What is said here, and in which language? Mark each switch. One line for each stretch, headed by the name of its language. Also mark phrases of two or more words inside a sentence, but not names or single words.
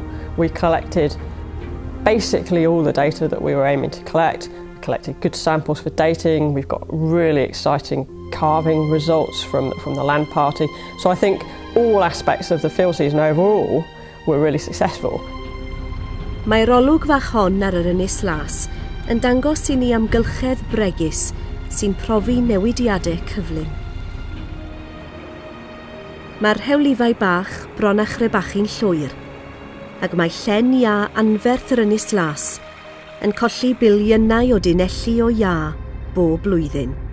English: We collected basically all the data that we were aiming to collect. We collected good samples for dating. We've got really exciting carving results from the land party. So I think all aspects of the field season overall were really successful.
Welsh: Mae'r olwg fach hon ar yr Ynys Las yn dangos i ni amgylchedd bregus sy'n profi newidiadau cyflym. Mae'r rhewlifau bach bron a chrebachu'n llwyr, ac mae llen iâ anferth yr Ynys Las yn colli biliynau o dinelli o iâ bob blwyddyn.